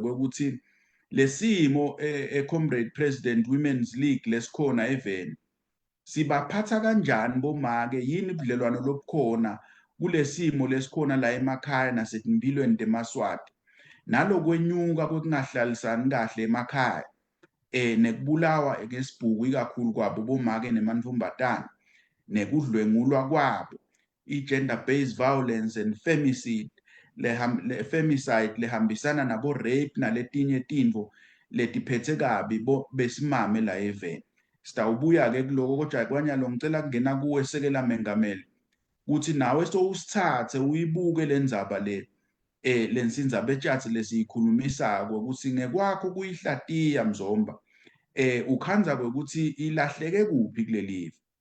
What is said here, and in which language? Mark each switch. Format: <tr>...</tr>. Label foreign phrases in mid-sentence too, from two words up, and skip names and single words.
<ss>kwekuthi lesimo Comrade President Women's League lesikhona even sibaphatha kanjani bomake yini ubudlelwano lobukhona kulesimo lesikhona la emakhaya nasetimpilweni teMaswati nalokwenyuka kwekungahlalisani kahle emakhaya nekubulawa ngesibhuku ikakhulu kwabo bomake nemantfombatana nekudlwengulwa kwabo i-</ss> <en>gender based violence and femicide</en> <ss>femicide lehambisana nabo rape naletinye tintfo letiphethe kabi besimame la even sitawubuya ke kuloko kodwa kwanyalo ngicela kungena kuwe sekela mengameli ukuthi nawe sowusithathe uyibuke lendzaba lensinza betshatsi lesiyikhulumisako ukuthi ngekwakho kuyihlatiya Mzomba ukhanza kwekuthi ilahleke kuphi kulelive.</ss>